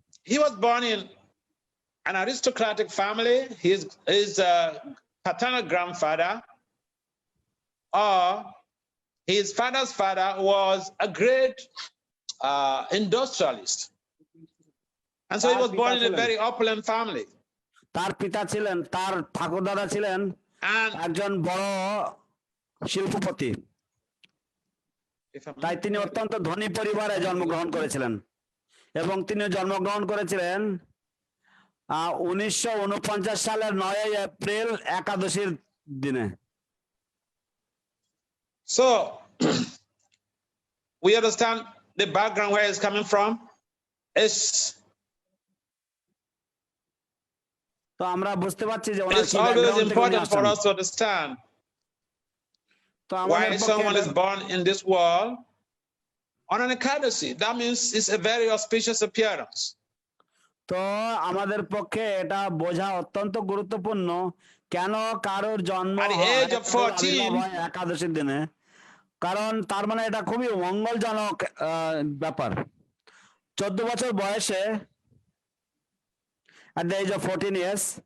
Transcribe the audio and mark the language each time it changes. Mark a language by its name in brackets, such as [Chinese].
[English] He was born in an aristocratic family. His paternal grandfather or his father's father was a great industrialist. And so he was born in a very opulent family. [Bangla] তার পিতা ছিলেন, তার ঠাকুরদাদা ছিলেন একজন বড় শিল্পপতি, তাই তিনি অত্যন্ত ধনী পরিবারে জন্মগ্রহণ করেছিলেন এবং তিনি জন্মগ্রহণ করেছিলেন 1949 সালের 9 এপ্রিল একাদশীর দিনে। [English] So we understand the background where it's coming from. [Bangla] তো আমরা বুঝতে পারছি যে [English] it's always important for us to understand why someone is born in this world on an Ekadasi. That means it's a very auspicious appearance. [Bangla] তো আমাদের পক্ষে এটা বোঝা অত্যন্ত গুরুত্বপূর্ণ কেন কারোর জন্ম [English] at the age of 14 [Bangla] একাদশীর দিনে, কারণ তার মানে এটা খুবই মঙ্গলজনক ব্যাপার। 14 বছর বয়সে [English] at the age of 14 years